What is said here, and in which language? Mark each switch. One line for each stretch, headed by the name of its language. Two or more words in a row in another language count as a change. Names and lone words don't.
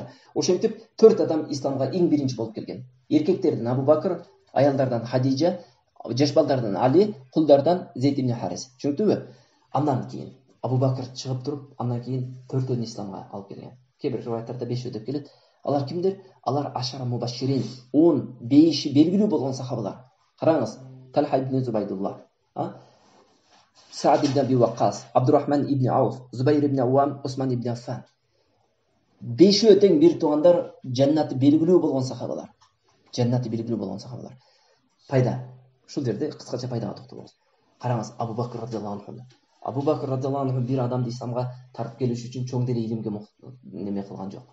Kyrgyz: Ошентип 4 адам исламга эң биринчи болуп келген. Эркектерден Абу Бакр, аялдардан Хадижа, жаш балдардан Али, кулдардан Зейд ибн Харис. Түшүнүктүбү? Андан кийин Абу Бакр чыгып туруп, андан кийин 4-өн исламга алып келген. Кээ бир риваяттарда 5 деп келет. Алар кимдер? Алар
Arabic: عشرة مبشرين,
Kyrgyz: 10 бейиши белгилүү болгон сахабалар. Караңыз, Талха ибн Зубайдулла, Саад ибн Аби Ваккас, Абдурахман ибн Ауф, Зубайр ибн Ауам, Усман ибн Аффан. 5 тең бир туугандар жаннаты белгилүү болгон сахабалар. Жаннаты белгилүү болгон сахабалар. Пайда. Ушул жерде кыскача пайдага токтолобуз. Караңыз, Абу Бакр
Arabic: رضي الله عنه.
Kyrgyz: Абу Бакр
Arabic: رضي الله عنه
Kyrgyz: бир адамды исламга тартып келиш үчүн чоң деле илимге неме кылган жок.